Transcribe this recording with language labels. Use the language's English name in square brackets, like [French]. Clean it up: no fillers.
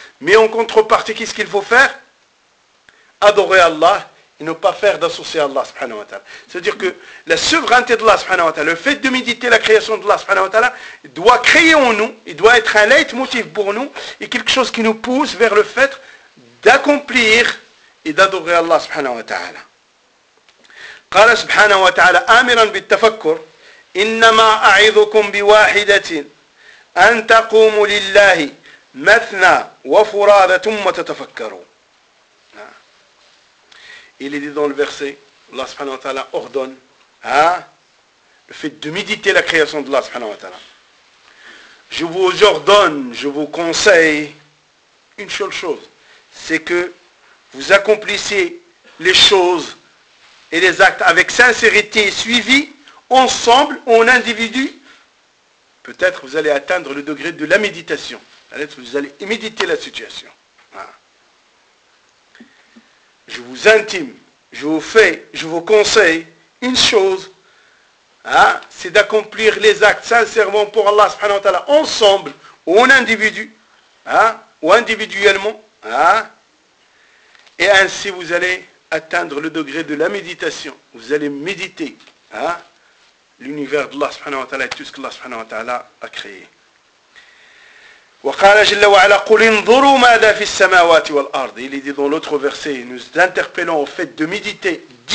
[French] Mais en contrepartie, qu'est-ce qu'il faut faire? Adorer Allah et ne pas faire d'associer Allah subhanahu wa ta'ala. C'est-à-dire que la souveraineté d'Allah subhanahu wa ta'ala, le fait de méditer la création d'Allah subhanahu wa ta'ala, doit créer en nous, il doit être un leitmotiv pour nous et quelque chose qui nous pousse vers le fait d'accomplir et d'adorer Allah subhanahu wa ta'ala. [Arabic] قال سبحانه وتعالى آمرا بالتفكر إنما أعظكم بواحدة أن تقوموا لله مثنى وفرادى ثم تتفكروا. [French] Il est dit dans le verset, Allah subhanahu wa ta'ala ordonne, le fait de méditer la création d'Allah subhanahu wa ta'ala. Je vous ordonne, je vous conseille une seule chose, c'est que vous accomplissiez les choses et les actes avec sincérité et suivi, ensemble, en individu. Peut-être vous allez atteindre le degré de la méditation. Peut-être vous allez méditer la situation. Je vous intime, je vous fais, je vous conseille une chose, c'est d'accomplir les actes sincèrement pour Allah subhanahu wa ta'ala, ensemble, en individu, ou individuellement. Et ainsi vous allez atteindre le degré de la méditation. Vous allez méditer l'univers d'Allah subhanahu wa ta'ala et tout ce que Allah subhanahu wa ta'ala a créé. [Arabic] وقال جل وعلا قل انظروا ماذا في السماوات والارض. [French] Il est dit dans l'autre verset, nous interpellons au fait de méditer.